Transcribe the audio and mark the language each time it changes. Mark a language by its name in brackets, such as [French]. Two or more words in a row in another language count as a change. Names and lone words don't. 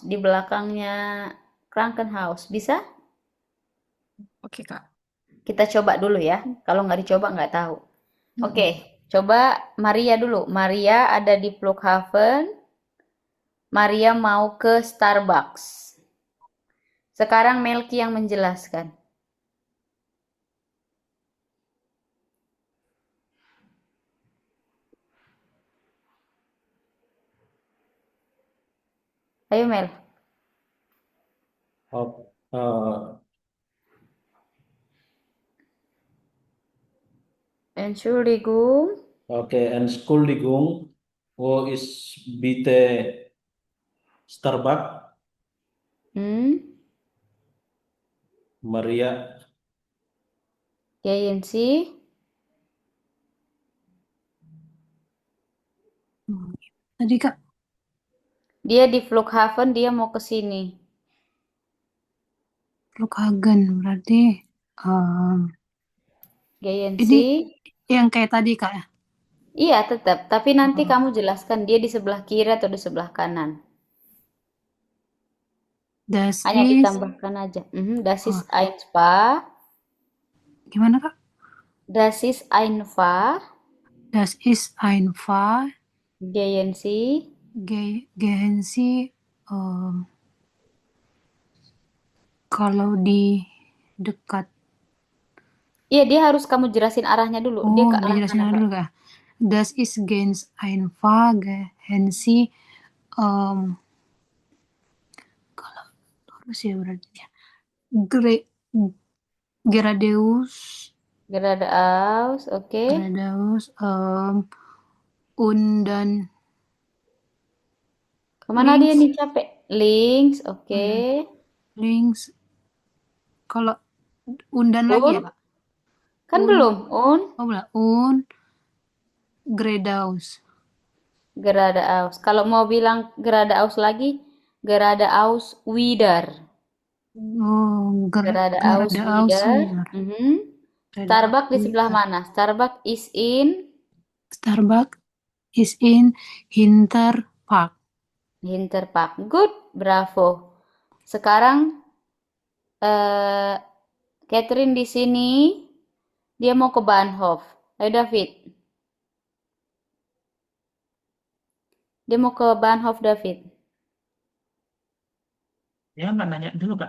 [Indonesian] Di belakangnya Krankenhaus. Bisa? Oke, Kak. Kita coba dulu ya. Kalau nggak dicoba nggak tahu. Oke, coba Maria dulu. Maria ada di Flughafen. Maria mau ke Starbucks. Sekarang Melki yang menjelaskan. Ayo Mel. Oh, [German] Entschuldigung. okay, Entschuldigung, wo ist bitte Starbucks? Maria, Gehen Sie. [Indonesian] Tadi Kak, Dia di Flughafen, dia mau ke sini. Flughagen berarti [German] Gehen [Indonesian] ini [German] Sie. [Indonesian] yang kayak tadi Kak ya. Iya, tetap. Tapi nanti kamu jelaskan dia di sebelah kiri atau di sebelah kanan. [German] Das [Indonesian] Hanya [German] ist [Indonesian] ditambahkan aja. [German] Das ist einfach. [Indonesian] gimana Kak? [German] Das ist einfach. Das ist einfach Gehen Sie. gehen Sie [Indonesian] kalau di dekat. Iya, dia harus kamu jelasin arahnya dulu. Dia ke arah dijelasin mana, dulu Kak? Kak. [German] Das ist ganz einfach gehen Sie [Indonesian] kalau terus ya berarti ya. [German] Geradeus Geradeaus, oke. Geradeaus, undan [Indonesian] Kemana dia [German] links, [Indonesian] nih capek? Links, oke. links. Kalau undan lagi ya Un, Kak? kan Un, belum. Un, oh belah, [German] un, Geradeaus. Geradeaus. [Indonesian] Kalau mau bilang Geradeaus lagi, [German] Geradeaus wieder. Oh, Geradeaus Geradeaus wieder. wieder. Mhm. Geradeaus [Indonesian] Starbucks di sebelah [German] wieder. [Indonesian] mana? [English] Starbucks is in Starbucks is in Hinterpark. Hinterpark. Good, bravo. [Indonesian] Sekarang eh Catherine di sini, dia mau ke Bahnhof. Ayo David, dia mau ke Bahnhof David. Dia nggak nanya dulu, Kak.